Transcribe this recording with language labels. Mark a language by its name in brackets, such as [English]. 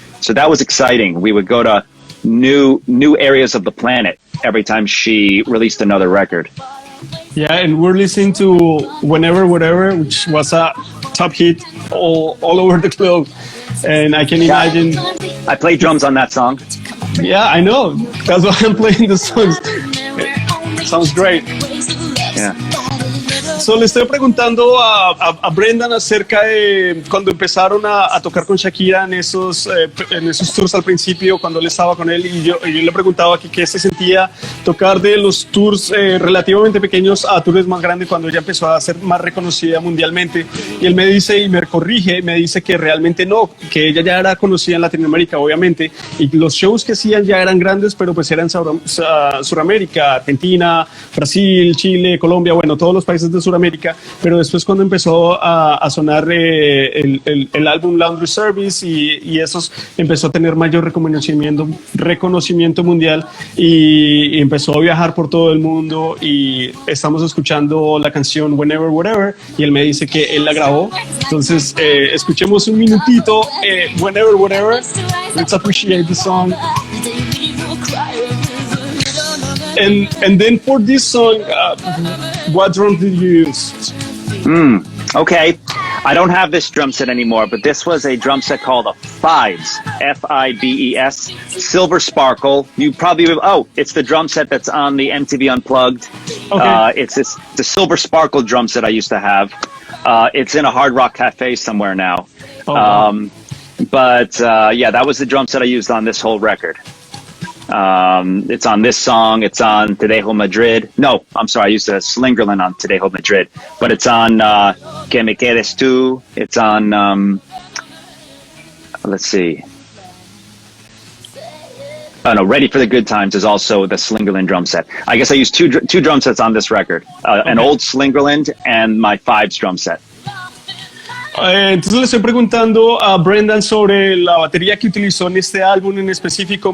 [English] So that was exciting. We would go to new areas of the planet every time she released another record. Yeah, and we're listening to Whenever, Whatever, which was a top hit all over the globe. And I can imagine... I play drums on that song. Yeah, I know. That's why I'm playing the songs. It sounds great. Yeah. [Spanish] So, le estoy preguntando a Brendan acerca de cuando empezaron a tocar con Shakira en esos tours al principio, cuando él estaba con él, y yo le preguntaba que qué se sentía tocar de los tours relativamente pequeños a tours más grandes cuando ella empezó a ser más reconocida mundialmente. Y él me dice, y me corrige, me dice que realmente no, que ella ya era conocida en Latinoamérica, obviamente, y los shows que hacían ya eran grandes, pero pues eran Suramérica, Argentina, Brasil, Chile, Colombia, bueno, todos los países de Suramérica, pero después cuando empezó a sonar el álbum Laundry Service y esos empezó a tener mayor reconocimiento mundial y empezó a viajar por todo el mundo y estamos escuchando la canción Whenever, Whatever y él me dice que él la grabó, entonces escuchemos un minutito Whenever, Whatever, [English] let's appreciate the song. And then for this song, what drum did you use? Okay. I don't have this drum set anymore, but this was a drum set called a Fibes, Fibes, Silver Sparkle. You probably, it's the drum set that's on the MTV Unplugged. Okay. It's the Silver Sparkle drum set I used to have. It's in a Hard Rock Cafe somewhere now. Oh, wow. But that was the drum set I used on this whole record. It's on this song. It's on Te Dejo Madrid. No, I'm sorry. I used a Slingerland on Te Dejo Madrid. But it's on Que Me Quedes Tú. It's on, let's see. Oh, no, Ready for the Good Times is also the Slingerland drum set. I guess I used two drum sets on this record. An old Slingerland and my Fibes drum set. [Spanish] Entonces le estoy preguntando a Brendan sobre la batería que utilizó en este álbum en específico.